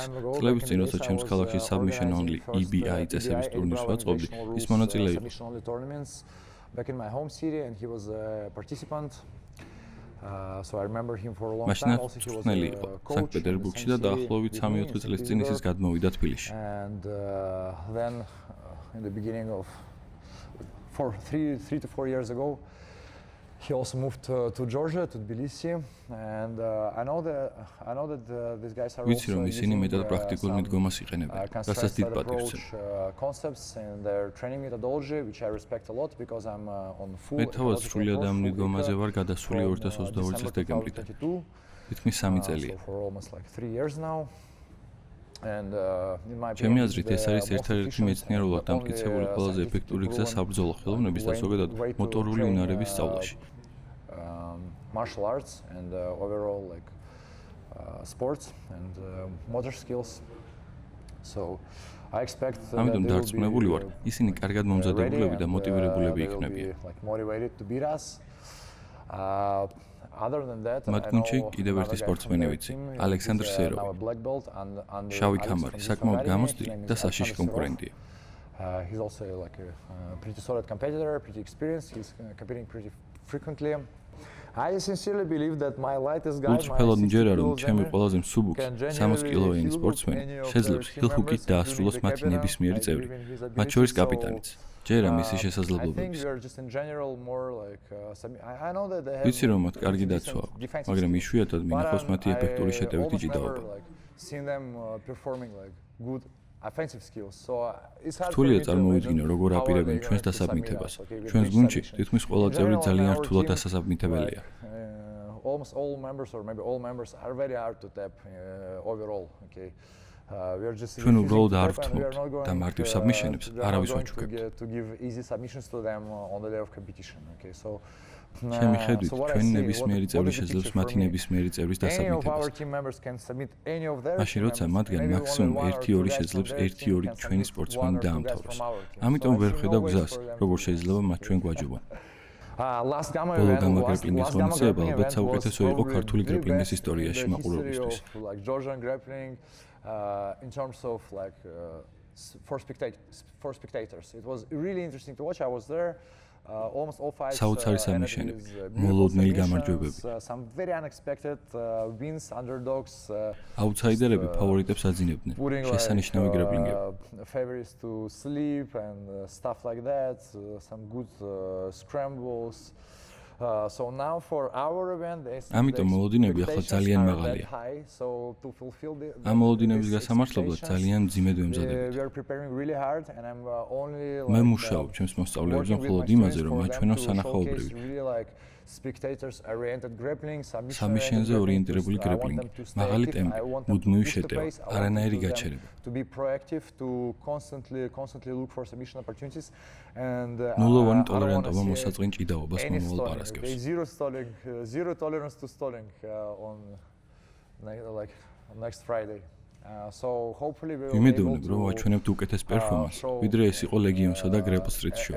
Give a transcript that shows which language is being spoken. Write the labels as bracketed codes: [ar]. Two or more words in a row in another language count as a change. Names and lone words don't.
[ka] წლების წინ, როცა ჩემს ქალაქში [en] Submission Only [ka] EBI წესების ტურნირს ვაწყობდი, ის მონაწილე იყო. მაშინ მწვრთნელი იყო სანქტ-პეტერბურგში და დაახლოებით 3-4 წლის წინ ის გადმოვიდა თბილისში. [en] In the beginning of 3 to 4 years ago, he also moved to Georgia, to Tbilisi, and I know that these guys are [ka] ვიცი, რომ ისინი მეტად პრაქტიკულ მიდგომას იყენებენ, რასაც დიდ პატივს [en] concepts and their training methodology, which I respect a lot because I'm on full. [ka] მე თავად სრულიად ამ მიდგომაზე ვარ გადასული 2022 წლის დეკემბრიდან. თითქმის 3 წელია. [en] For almost like 3 years now. [ka] ჩემი აზრით, ეს არის ერთ-ერთი მეცნიერულად დამტკიცებული ყველაზე ეფექტური გზა საბრძოლო ხელოვნების და ზოგადად მოტორული უნარების სწავლაში. [en] Martial arts and overall like sports and motor skills. So I expect [ka] ამიტომ დარწმუნებული ვარ, ისინი კარგად მომზადებულები და მოტივირებულები იქნებიან. მათ გუნდში კიდევ ერთი სპორტსმენი ვიცი, ალექსანდრ სეროვი. შავი ქამარი, საკმაოდ გამოცდილი და საშიში კონკურენტია. [en] He's also like a pretty solid competitor, pretty experienced. He's competing pretty frequently. I sincerely believe that my lightest guy, [ka] გულწრფელად მჯერა, რომ ჩემი ყველაზე მსუბუქი 60 კილოიანი სპორტსმენი შეძლებს ჰილ-ჰუკით დაასრულოს მათი ნებისმიერი წევრი, მათ შორის კაპიტანიც. ჯერა მისი შესაძლებლობების. ვიცი, რომ მათ კარგი დაცვა აქვს, მაგრამ იშვიათად მინახავს მათი ეფექტური შეტევითი ჭიდაობა. რთულია წარმოვიდგინო, როგორ აპირებენ ჩვენს დასაბმითებას. ჩვენს გუნდში თითქმის ყველა წევრი ძალიან რთულად დასაბმითებელია. [en] Almost all members or maybe all members are very hard to tap overall, okay. [ka] ჩვენ უბრალოდ არ ვთმობთ და მარტივ საბმიშენებს არავის ვაჩუქებთ. ჩემი ხედვით, ჩვენი ნებისმიერი წევრი შეძლებს მათი ნებისმიერი წევრის დასაბმითებას. მაშინ, როცა მათგან მაქსიმუმ 1-2 შეძლებს 1-2 ჩვენი სპორტსმენი დაამთავროს. ამიტომ ვერ ხედავ გზას, როგორ შეიძლება მათ ჩვენ გვაჯობონ. ბოლო გამაგრეპლინგის ღონისძიება ალბათ საუკეთესო იყო ქართული გრეპლინგის ისტორიაში მაყურებლისთვის. [en] In terms of like for spectators, it was really interesting to watch. I was there. almost all fights [ka] საოცარი სამიშენები, მოლოდნელი გამარჯვებები. [en] Some very unexpected wins, underdogs. [ka] აუთსაიდერები ფავორიტებს აძინებდნენ. შესანიშნავი გრეპლინგები. [en] Favorites to sleep and stuff like that. Some good scrambles. So now for our event [ka] ამიტომ მოლოდინები ახლა ძალიან მაღალია. ამ მოლოდინების გასამართლებლად ძალიან მძიმედ ვემზადებით. მე მუშაობ ჩემს მოსწავლეებზე მხოლოდ იმაზე, რომ აჩვენო სანახაობრივი სამიშენზე ორიენტირებული გრეპლინგი, მაღალი ტემპი, მუდმივი შეტევა, არანაირი გაჩერება. ნულოვანი ტოლერანტობა მოსაწყენ ჭიდაობას მომავალ პარასკევს. [en] Zero tolerance to stalling on next Friday. So hopefully we will [ka] იმედოვნებ, რომ ვაჩვენებთ უკეთეს პერფორმანსს, ვიდრე ეს იყო ლეგიონსა და Grapple Street შოუს.